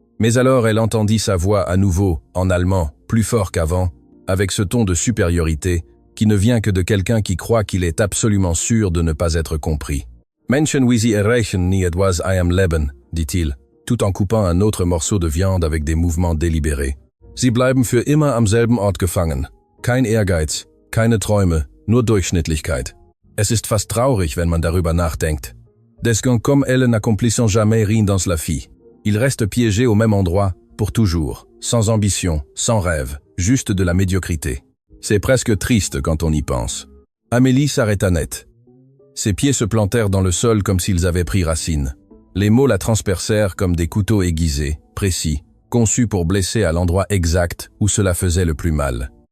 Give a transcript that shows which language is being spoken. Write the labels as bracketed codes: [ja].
[fr] Mais alors elle entendit sa voix à nouveau, en allemand, plus fort qu'avant, avec ce ton de supériorité qui ne vient que de quelqu'un qui croit qu'il est absolument sûr de ne pas être compris. « [de] Menschen wie Sie erreichen nie etwas I am Leben [fr] » dit-il, tout en coupant un autre morceau de viande avec des mouvements délibérés. [de] « Sie bleiben für immer am selben Ort gefangen. Kein Ehrgeiz, keine Träume, nur Durchschnittlichkeit. Es ist fast traurig, wenn man darüber nachdenkt. [fr] Des gens comme elle n'accomplissent jamais rien dans la vie. Ils restent piégés au même endroit, pour toujours, sans ambition, sans rêve, juste de la médiocrité. C'est presque triste quand on y pense. » Amélie s'arrêta net. Ses pieds se plantèrent dans le sol comme s'ils avaient pris racine. Les mots la transpercèrent comme des couteaux aiguisés, précis, conçus pour blesser à l'endroit exact où cela faisait le plus mal.